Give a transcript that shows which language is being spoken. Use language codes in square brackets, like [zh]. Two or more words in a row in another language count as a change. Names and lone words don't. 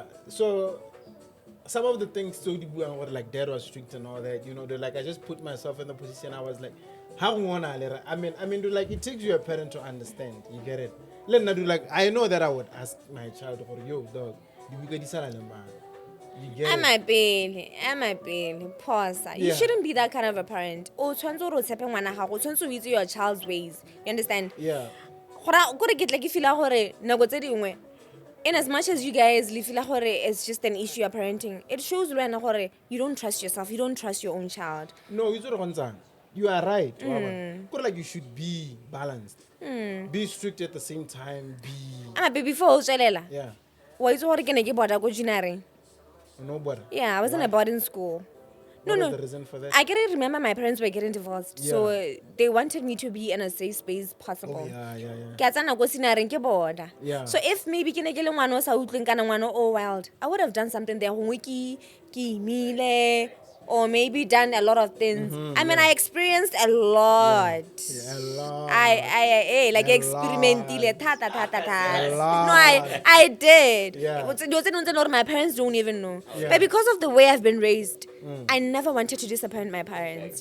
[en] So some of the things so Dibu and what like dad was strict and all that, you know, they're like I just put myself in the position. I was like, how wanna I mean, do like it takes you a parent to understand. You get it? Let me do like I know that I would ask my child, yo, dog, you get this you get Am it? I being? Pause. You Yeah. shouldn't be that kind of a parent. [tn] Oh, tshwanetse gore o tshepe ngwana gago, o tshwanetse o itse [en] your child's ways. You understand? Yeah. [tn] Gore ke tle ke feel gore nako tse dingwe, [en] in as much as you guys feel gore it's just an issue of parenting, it shows gore you don't trust yourself, you don't trust your own child. No, you are right. But like you should be balanced. Be strict at the same time. Be [tn] Before o tswelela, [en] yeah. [tn] wa itse gore ke ne ke boda ko Junare. [en] No better. Yeah, I was in a boarding school. What No. was the reason for that? I can't remember my parents were getting divorced, so Yeah. they wanted me to be in a safe space possible. Oh, yeah. [tn] Ke a tsena ko Sinareng ke boda. [en] Yeah. [tn] So if maybe ke ne ke le ngwana o sa utlweng kana ngwana o wild, [en] I would have done something there. [tn] Gongwe ke imile, [en] or maybe done a lot of things. I mean, I experienced a lot. Yeah, a lot. I like A [tn] experimentile ta. [en] A No, lot. I did. Yeah. My parents don't even know. Yeah. But because of the way I've been raised, I never wanted to disappoint my parents.